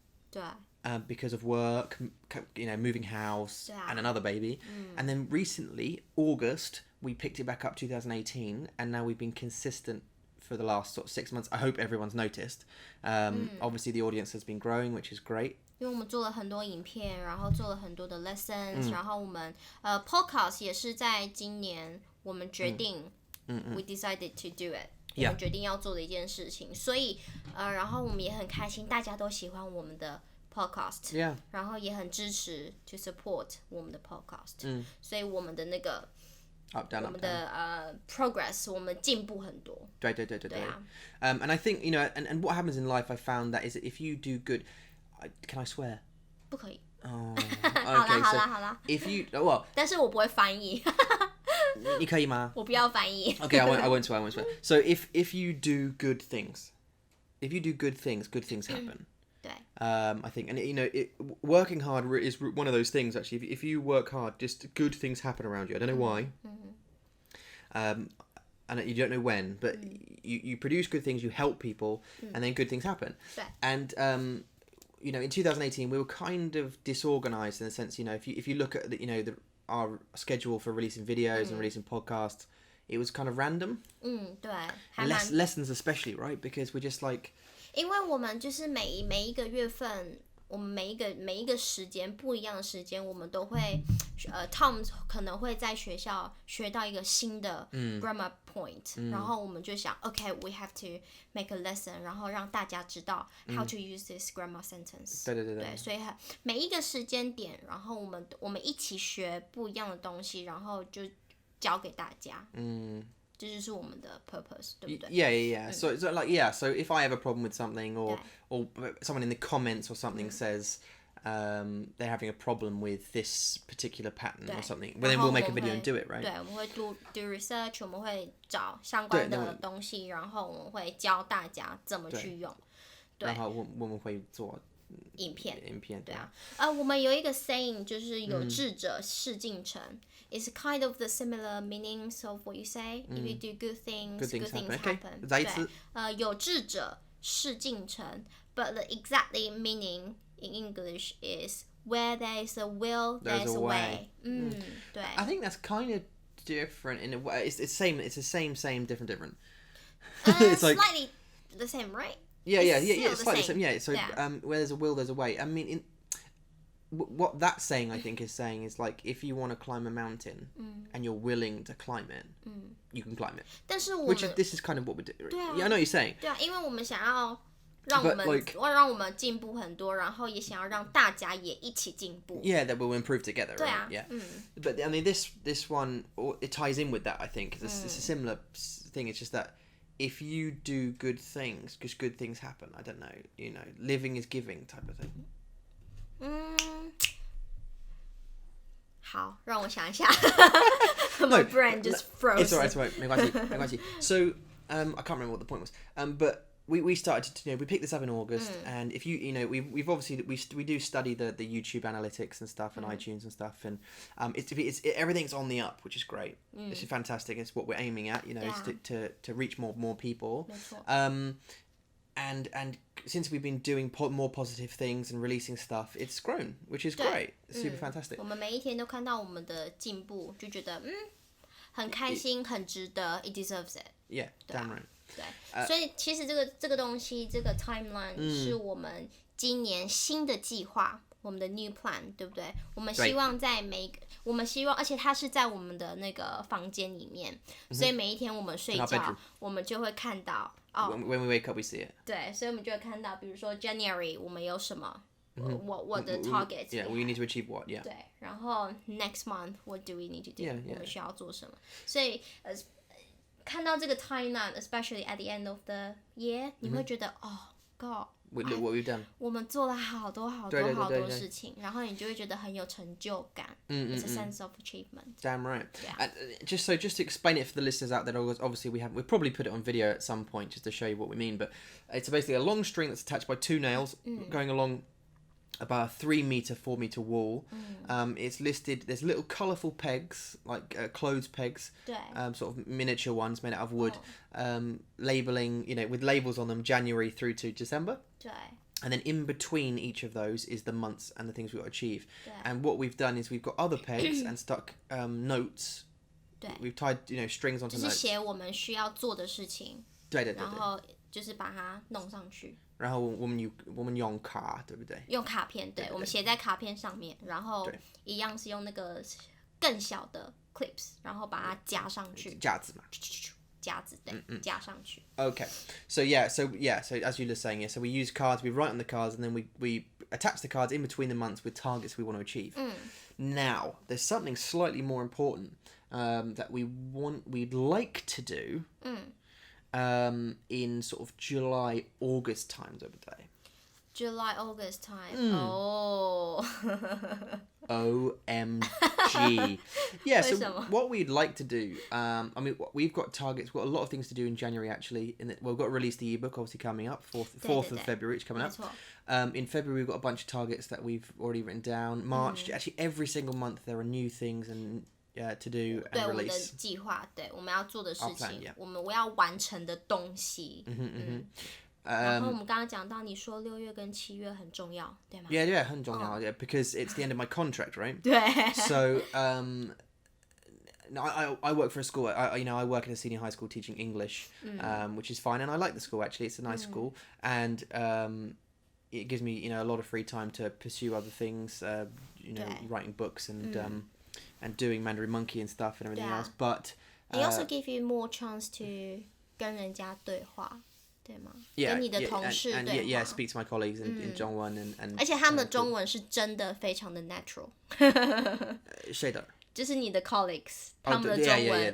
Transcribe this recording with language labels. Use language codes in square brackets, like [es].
[zh] 对。 [en] Because of work, moving house and another baby. And then recently, August, we picked it back up 2018, and now we've been consistent for the last sort of 6 months. I hope everyone's noticed. Obviously the audience has been growing, which is great. [zh] 因为我们做了很多影片，然后做了很多的 lessons，然后我们podcast 也是在今年我们决定， [en] we decided to do it， [zh] 我们决定要做的一件事情，所以然后我们也很开心，大家都喜欢我们的 podcast， 然后也很支持 [en] to support [zh] 我们的 podcast，所以我们的那个 [en] up down [zh] 我们的progress 我们进步很多。对啊。 [en] And I think and what happens in life I found that is that if you do good. Can I swear? [zh] 不可以。 Oh, 好啦。 [en] If you well， [zh] 但是我不会翻译。你可以吗？我不要翻译。 [en] Okay, I won't swear. So if you do good things, good things happen. [zh] 对。 [en] I think, and working hard is one of those things. Actually, if you work hard, just good things happen around you. I don't know why. And you don't know when, but you produce good things, you help people, and then good things happen. And in 2018 we were kind of disorganized in the sense, if you look at our schedule for releasing videos and releasing podcasts, it was kind of random. [zh] 对。 [en] Lessons especially, right? Because we're just like. [zh] 因为我们就是每一个月份，我们每一个时间不一样的时间，我们都会Tom 可能会在学校学到一个新的 grammar point，然后我们就想 [en] we have to make a lesson， [zh] 然后让大家知道 [en] how to use this grammar sentence。 [zh] 对，所以每一个时间点，然后我们一起学不一样的东西，然后就教给大家。这就是我们的 purpose， 对不对？ [en] Yeah. So if I have a problem with something, or someone in the comments or something says they're having a problem with this particular pattern or something, well then we'll make a video and do it, right? [zh] 对，我们会 [en] do research， [zh] 我们会找相关的东西，然后我们会教大家怎么去用。对。然后我们会做影片。对啊。我们有一个 saying 就是有志者事竟成。 [en] is kind of the similar meanings of what you say. If you do good things happen. [zh] Okay. 再一次。有志者事竟成 [en] but the exactly meaning in English is where there is a will, there's a way. [zh] 对。 [en] I think that's kind of different in a way. It's the same, different. It's like, slightly the same, right? Yeah, it's slightly the same. Yeah, so where there's a will, there's a way. I mean, what that's saying, I think, is like if you want to climb a mountain and you're willing to climb it, you can climb it. [zh] 但是 [en] this is kind of what we're doing. Yeah, I know what you're saying. [zh] 对啊，因为我们想要让我们进步很多，然后也想要让大家也一起进步。 [en] Yeah, that we'll improve together. [zh] 对啊， [en] right? Yeah. But I mean, this one it ties in with that. I think it's a similar thing. It's just that if you do good things, because good things happen. I don't know. Living is giving type of thing. [zh] 好，让我想一下。 [en] My brain just froze. It's alright. [zh] 没关系. [en] So I can't remember what the point was. But we started to we picked this up in August, and if we've obviously we do study the YouTube analytics and stuff and iTunes and stuff, and everything's on the up, which is great. This is fantastic. It's what we're aiming at, is to reach more people. And since we've been doing more positive things and releasing stuff, it's grown, which is great. It's super fantastic. [zh] 我们每一天都看到我们的进步，就觉得很开心，很值得 ， [en] it deserves it. Yeah, damn right. [zh] 对，所以其实这个东西，这个 timeline 是我们今年新的计划，我们的 new plan， 对不对？我们希望我们希望，而且它是在我们的那个房间里面，所以每一天我们睡觉，我们就会看到。 [en] When we wake up, we see it. [zh] 对，所以我们就会看到，比如说 January 我们有什么，我的 target。 [en] Yeah, we need to achieve what? Yeah. [zh] 对，然后 [en] next month what do we need to do? Yeah. [zh] 我们需要做什么？所以看到这个 timeline, [en] especially at the end of the year, [zh] 你会觉得 God. [en] Look what we've done. [zh] 我们做了好多事情，然后你就会觉得很有成就感。 [en] It's a sense of achievement. Damn right. Yeah. Just to explain it for the listeners out there, obviously we'll probably put it on video at some point just to show you what we mean. But it's basically a long string that's attached by 2 nails going along about a 3 meter, 4 meter wall. It's listed. There's little colourful pegs, like clothes pegs, sort of miniature ones made out of wood, labeling, with labels on them, January through to December. [zh] 对。 [en] And then in between each of those is the months and the things we've got to achieve. And what we've done is we've got other pegs and stuck notes. 对。 We've tied, strings onto notes. [zh] 就是写我们需要做的事情。对。然后就是把它弄上去。然后我们用卡，对不对？用卡片，对，我们写在卡片上面，然后一样是用那个更小的 clips， 然后把它夹上去。夹子嘛。夹子，对，夹上去。 [en] Okay, so as you were saying, so we use cards, we write on the cards, and then we attach the cards in between the months with targets we want to achieve. Now, there's something slightly more important that we'd like to do in sort of July, August times over there. July, August time. Oh. OMG. Yeah, so what we'd like to do, we've got targets, we've got a lot of things to do in January actually. We've got to release the ebook obviously coming up, 4th of February, it's coming up. In February we've got a bunch of targets that we've already written down. March, actually every single month there are new things and to do and release. [zh] 对，我们的计划，对，我们要做的事情，我要完成的东西。然后我们刚刚讲到，你说6月跟7月很重要，对吗？ [en] Yeah, [zh] 很重要, [en] because it's the end of my contract, right? [zh] 对。 [en] So, I work for a school. I work in a senior high school teaching English, which is fine, and I like the school actually. It's a nice school, and it gives me a lot of free time to pursue other things. Writing books and doing Mandarin Monkey and stuff and everything else. But it also gives you more chance to [zh] 跟人家对话。对吗？跟你的同事对话。 [en] Yeah, speak to my colleagues in 中文 and [zh] 而且他们的中文是真的非常的 natural。谁的？就是你的 colleagues， 他们的中文